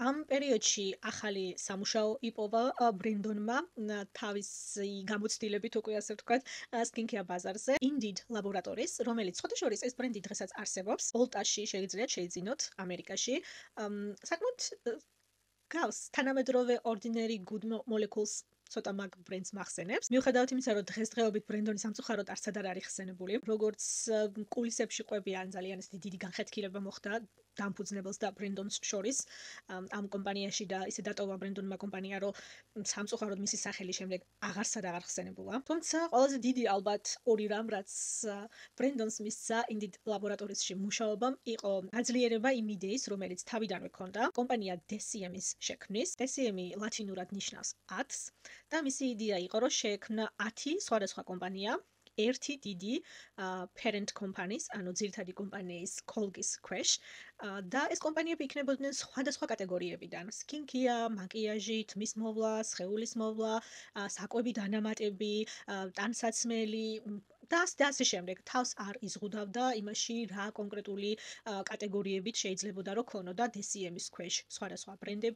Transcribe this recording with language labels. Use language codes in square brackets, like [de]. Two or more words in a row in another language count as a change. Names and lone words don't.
[ka] ამ პერიოდში ახალი სამუშაო იპოვა ბრენდონმა თავისი გამოცდილებით, უკვე ასე ვთქვათ, სკინკეარ ბაზარზე, Indeed ლაბორატორიის, რომელიც ხოთაშორის ეს ბრენდი დღესაც არსებობს, ოლტაში შეგიძლიათ შეიძინოთ ამერიკაში. საკმაოდ გავს თანამედროვე ordinary good molecules ცოტა მაგ ბრენდს მახსენებს. მიუხედავად იმისა, რომ დღესდღეობით ბრენდონი სამწუხაროდ არცად არ არის ხსენებული, როგორც კულისებში ყვებიან ძალიან დიდი განხეთქილება მოხდა დამფუძნებელს და ბრენდონს შორის ამ კომპანიაში და ისე დატოვა ბრენდონმა კომპანია, რომ სამწუხაროდ მისი სახელი შემდეგ აღარსად აღარ ხსენებულა. თუმცა ყველაზე დიდი ალბათ ორი რამ, რაც ბრენდონს მისცა Indeed ლაბორატორიაში მუშაობამ, იყო გაძლიერება იმ იდეის, რომელიც თავიდანვე ჰქონდა კომპანია DCM-ის შექმნის. DCM-ი ლათინურად ნიშნავს 10-ს და მისი იდეა იყო, რომ შეექმნა 10 სხვადასხვა კომპანია ერთი დიდი [en] parent companies, [ka] ანუ ძირითადი კომპანიის Colgate-ის ქვეშ და ეს კომპანიები იქნებოდნენ სხვადასხვა კატეგორიებიდან: skincare, მაკიაჟი, თმის მოვლა, სხეულის მოვლა, საკვები დანამატები, ტანსაცმელი და ასე შემდეგ. თავს არ იზღუდავდა იმაში, რა კონკრეტული კატეგორიებით შეიძლებოდა რომ ქონოდა DCM-ის ქვეშ სხვადასხვა ბრენდები.